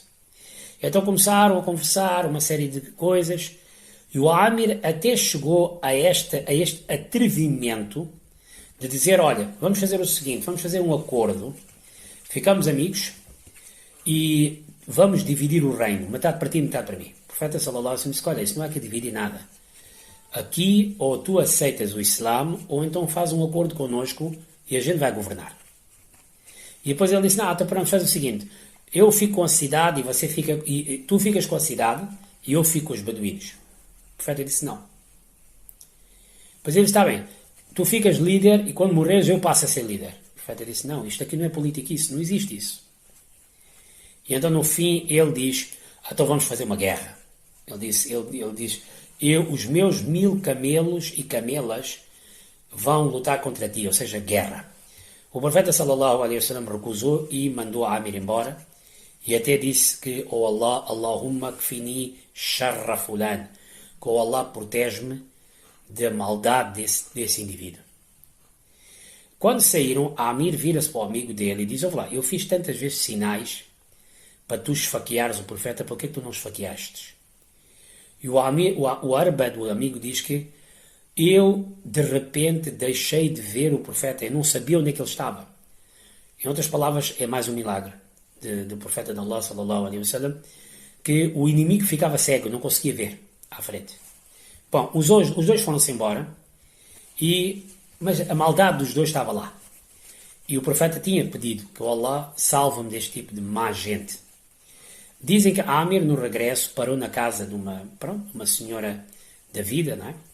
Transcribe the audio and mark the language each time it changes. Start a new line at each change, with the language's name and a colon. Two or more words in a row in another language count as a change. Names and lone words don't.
Portuguese: Então começaram a conversar uma série de coisas, e o Amir até chegou a este atrevimento de dizer, olha, vamos fazer o seguinte, vamos fazer um acordo, ficamos amigos e vamos dividir o reino, metade para ti, metade para mim. O profeta
Arabic: صلى الله عليه وسلم
Portuguese: disse, olha, isso não há que dividir nada. Aqui ou tu aceitas o Islã, ou então faz um acordo connosco e a gente vai governar. E depois ele disse, não, então pronto, faz o seguinte, eu fico com a cidade e tu ficas com a cidade e eu fico com os beduínos. O profeta disse, não. Depois ele disse, está bem, tu ficas líder e quando morreres eu passo a ser líder. O profeta disse, não, isto aqui não é política, não existe isso. E então no fim ele diz, então vamos fazer uma guerra. Ele diz, os meus 1000 camelos e camelas vão lutar contra ti, ou seja, guerra. O profeta
Arabic: صلى الله عليه وسلم
Portuguese: recusou e mandou Amir embora e até disse que oh Allah,
Arabic: اللهم اكفني شر فلان,
Portuguese: que oh Allah protege-me da maldade desse indivíduo. Quando saíram, Amir vira-se para o amigo dele e diz, olha lá, eu fiz tantas vezes sinais para tu esfaqueares o profeta, por que tu não esfaqueaste? E o Arbad, o amigo, diz que eu, de repente, deixei de ver o profeta. Eu não sabia onde é que ele estava. Em outras palavras, é mais um milagre do profeta de Allah,
Arabic: صلى الله عليه وسلم,
Portuguese: que o inimigo ficava cego, não conseguia ver à frente. Bom, os dois foram-se embora, mas a maldade dos dois estava lá. E o profeta tinha pedido que o Allah salve-me deste tipo de má gente. Dizem que Amir, no regresso, parou na casa de uma senhora da vida, não é?